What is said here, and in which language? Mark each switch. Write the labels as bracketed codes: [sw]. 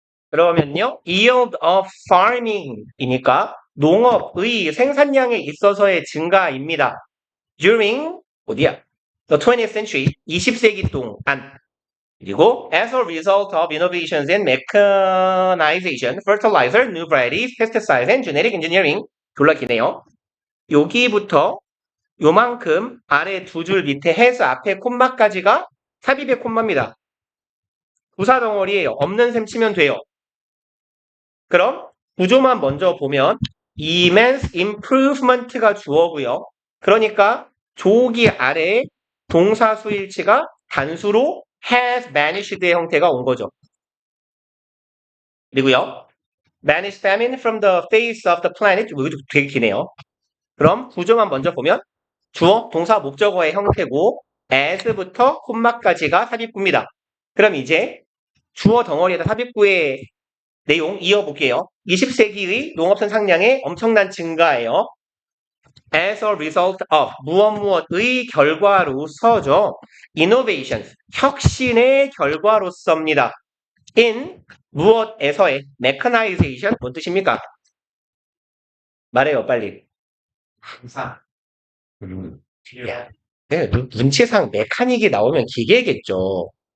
[ko] 그러면요, [en] yield of farming [ko] 이니까 농업의 생산량에 있어서의 증가입니다. During 어디야? [en] The 20th century, [ko] 20세기 동안. 그리고 [en] as a result of innovations in mechanization, fertilizer, new varieties, pesticides, and genetic engineering. [ko] 졸라 기네요. 여기부터 요만큼 아래 두 줄 밑에 해서 앞에 콤마까지가 삽입의 콤마입니다. 부사 덩어리예요. 없는 셈 치면 돼요. 그럼 구조만 먼저 보면 immense improvement가 주어고요. 그러니까 조기 아래에 동사 수일치가 단수로 has vanished의 형태가 온 거죠. 그리고요. [en] vanish famine from the face of the planet. [ko] 이거 되게 기네요. 그럼 구조만 먼저 보면 주어, 동사, 목적어의 형태고 as부터 콤마까지가 삽입구입니다. 그럼 이제 주어 덩어리에다 삽입구의 내용 이어볼게요. 20세기의 농업 생산량의 엄청난 증가예요. [en] As a result of [ko] 무엇의 결과로서죠. Innovation, 혁신의 결과로서입니다. In 무엇에서의 mechanization 뭔 뜻입니까? 말해요 빨리. 항상. 야, 네, 눈치상 메카닉이 나오면 기계겠죠.